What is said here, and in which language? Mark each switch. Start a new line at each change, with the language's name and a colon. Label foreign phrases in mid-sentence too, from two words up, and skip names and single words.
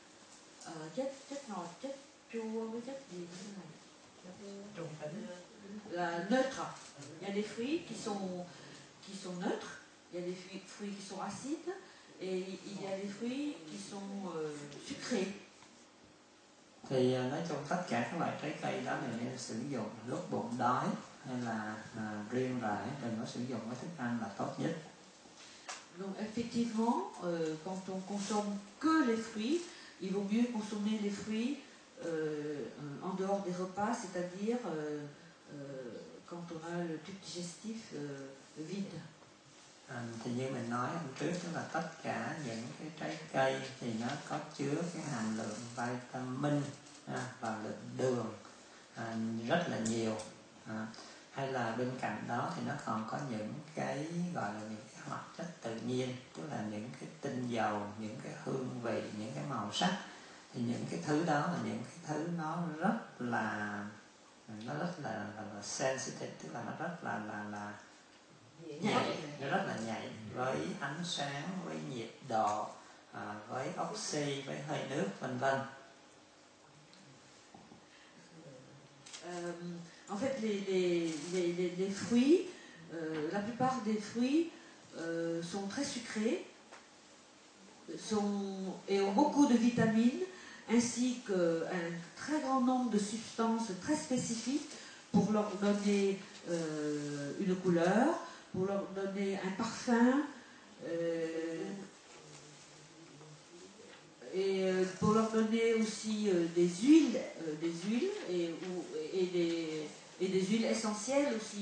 French: La neutre. Il y a des fruits qui sont neutres, il y a des fruits qui sont acides et il y a des fruits qui sont sucrés.
Vietnamese: Thì nói chung tất cả các loại trái cây đó mình nên sử dụng lúc bụng đói hay là riêng rẽ, đừng có sử dụng cái thức ăn là tốt nhất.
French: Donc effectivement, quand on consomme que les fruits, il vaut mieux consommer les fruits en dehors des repas, c'est-à-dire quand on a le tube digestif vide.
Vietnamese: Thì như mình nói hôm trước, tức là tất cả những cái trái cây thì nó có chứa cái hàm lượng vitamin và lượng đường rất là nhiều. Hay là bên cạnh đó thì nó còn có những cái gọi là những cái hoạt chất tự nhiên, tức là những cái tinh dầu, những cái hương vị, những cái màu sắc. Thì những cái thứ đó là những cái thứ nó rất là sensitive, tức là nó rất là nhạy, nó rất là nhạy với ánh sáng, với nhiệt độ, với oxy, với hơi nước, vân vân.
French: En fait, les fruits, la plupart des fruits sont très sucrés et ont beaucoup de vitamines, ainsi qu'un très grand nombre de substances très spécifiques pour leur donner une couleur, pour leur donner un parfum, et pour leur donner aussi des huiles et des huiles essentielles aussi.